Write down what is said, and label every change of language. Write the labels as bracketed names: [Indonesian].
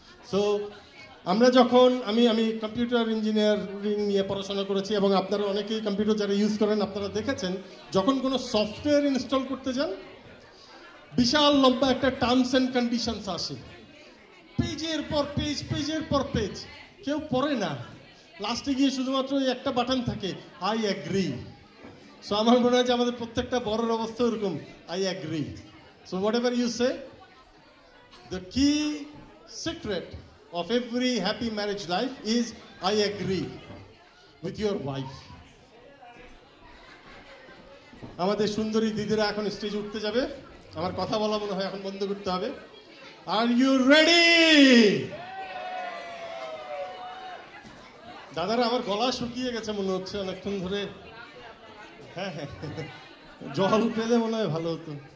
[Bangla] So আমরা যখন আমি কম্পিউটার ইঞ্জিনিয়ারিং নিয়ে পড়াশোনা করেছি, এবং আপনারা অনেকেই কম্পিউটার যারা ইউজ করেন আপনারা দেখেছেন, যখন কোনো সফটওয়্যার ইনস্টল করতে যান বিশাল লম্বা একটা টার্মস অ্যান্ড কন্ডিশনস আসে, পেজের পর পেজ, পেজের পর পেজ, কেউ পড়ে না, লাস্টে গিয়ে শুধুমাত্র ওই একটা বাটন থাকে, আই অ্যাগ্রি। সো আমার মনে হয় যে আমাদের প্রত্যেকটা বড়র অবস্থা ওরকম, I agree. [English] So whatever you say, the key secret of every happy marriage life is I agree with your wife. [Bangla] আমাদের সুন্দরী দিদিরা এখন স্টেজে উঠতে যাবে, আমার কথা বলা মনে হয় এখন বন্ধ করতে হবে। [English] Are you ready? [Bangla] দাদারা আমার গলা শুকিয়ে গেছে মনে হচ্ছে অনেকক্ষণ ধরে। হ্যাঁ হ্যাঁ, জল পেলে মনে হয় ভালো হতো।